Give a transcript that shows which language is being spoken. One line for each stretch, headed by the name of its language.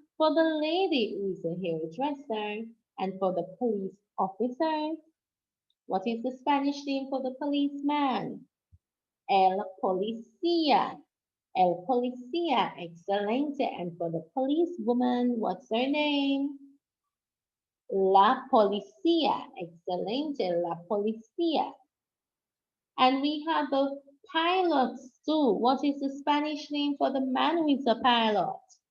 English: For the lady who is a hairdresser. And for the police officers, what is the Spanish name for the policeman?
Spanish: El policía. El policía, excelente.
English: And for the policewoman, what's her name?
Spanish: La policía, excelente, la policía.
English: And we have the pilots too. What is the Spanish name for the man who is a pilot?